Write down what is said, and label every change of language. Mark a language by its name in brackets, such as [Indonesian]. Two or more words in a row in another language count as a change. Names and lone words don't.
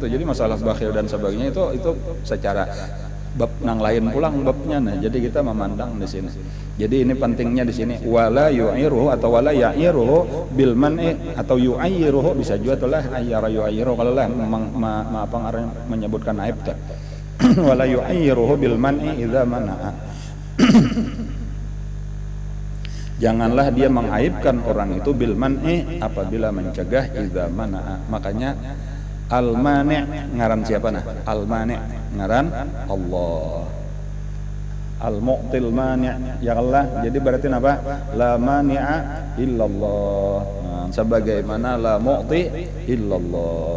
[Banjar] Jadi masalah bakhil dan sebagainya itu secara bab nang lain pulang babnya. [Indonesian] Nah, jadi kita memandang di sini. Jadi ini pentingnya di sini [Arabic] wala yu'iruhu [Indonesian] atau [Arabic] wala ya'iruhu bil man'i [Indonesian] atau yu'ayyiruhu bisa juga tuh [Arabic] lah ayyara yu'ayyiruhu [Indonesian] kalau lah apa ngarang menyebutkan aib tak. [Arabic] Wala yu'ayyiruhu bil man'i idza mana'a. [Indonesian] Janganlah dia mengaibkan orang itu [Arabic] bil man'i [Indonesian] apabila mencegah [Arabic] idza mana'a. [Banjar] Makanya al-mani' ngaran siapa nah? Al-mani' ngaran Allah. [Arabic] Al-mu'til mani' [Banjar] ya Allah. Jadi berarti apa? [Arabic] La mani'a illallah. [Indonesian] Nah, sebagaimana [Arabic] la mu'ti illallah.